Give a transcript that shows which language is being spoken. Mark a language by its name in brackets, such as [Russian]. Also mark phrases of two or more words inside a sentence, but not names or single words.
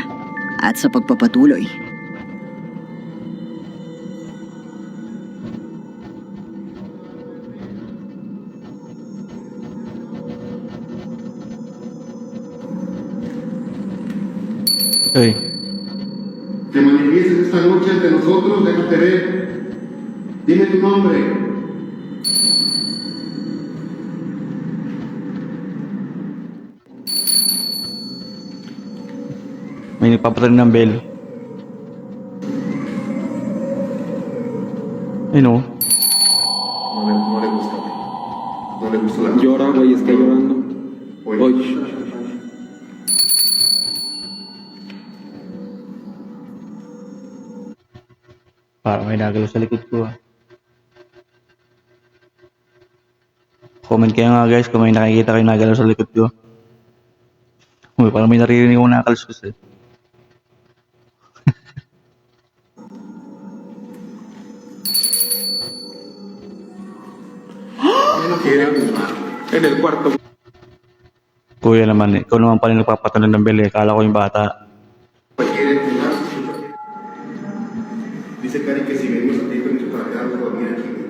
[Filipino] At sa pagpapatuloy, Ay. [Spanish] Te manifiestes esta noche ante nosotros, déjate ver. Dime tu nombre. [Filipino] May nagpapatalim ng bell. Ayun o. [Spanish] No le gusta, güey. No le gusta la Llora, güey, está llorando. Oye. [Filipino] Hoy. Parang may nagalaw sa likod ko ah. Comment kayo nga guys kung may nakikita kayo nagalaw sa likod ko. Uy, parang may naririnig akong nakakalsos eh. [Spanish] En el cuarto. [Filipino] Kuya naman eh. Ikaw naman pala yung nagpapatalim ng bell eh. Kala ko yung bata. [Spanish] Quiere entregar. Dice Cari que si venimos a ti con para quedarnos a dormir aquí.